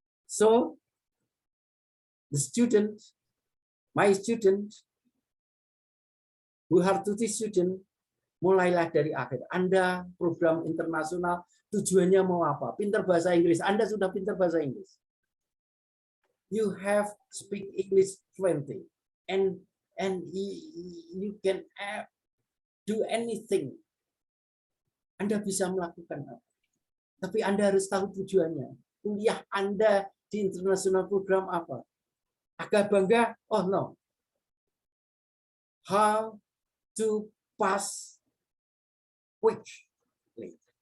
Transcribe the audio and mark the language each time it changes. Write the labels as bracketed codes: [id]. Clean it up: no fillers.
[en] So, the student, my student, Buhartuti student, [id] mulailah dari akhir. Anda program internasional, tujuannya mau apa? Pintar bahasa Inggris. Anda sudah pintar bahasa Inggris. [en] You have speak English fluently, and you can do anything. [id] Anda bisa melakukan apa? Tapi Anda harus tahu tujuannya. Kuliah Anda di international program apa? Agak bangga? [en] Oh no. How to pass quickly.